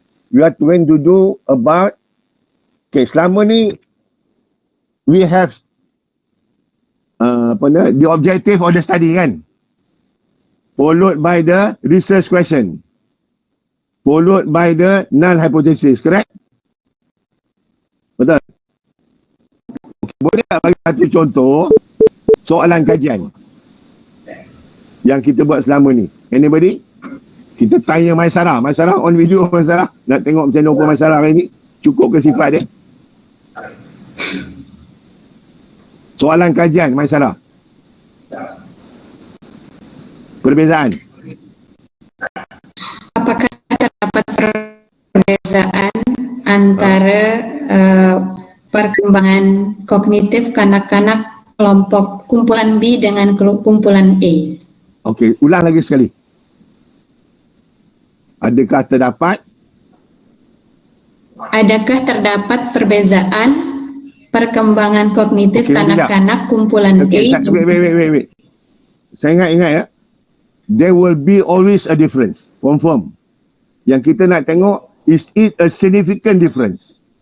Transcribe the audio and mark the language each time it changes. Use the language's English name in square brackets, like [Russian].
[English] We are going to do about, okay, [Malay] selama ni, [English] we have the objective of the study [Malay] kan, [English] followed by the research question, followed by the null hypothesis, correct? [Malay] Betul? Okay, boleh tak bagi satu contoh soalan kajian yang kita buat selama ni? [English] Anybody? [Malay] Kita tanya Maisarah. [English] Maisarah on video. [Malay] Maisarah nak tengok macam mana ukur Maisarah hari ni. Cukup ke sifat dia? Soalan kajian Maisarah. Perbezaan. Apakah terdapat perbezaan antara perkembangan kognitif kanak-kanak kelompok kumpulan B dengan kumpulan A? Okey, ulang lagi sekali. Adakah terdapat perbezaan perkembangan kognitif kanak-kanak kumpulan A? [English] Wait. [Malay] Saya ingat ya. [English] there will be always a difference. Confirm. [Malay] Yang kita nak tengok, [English] is it a significant difference?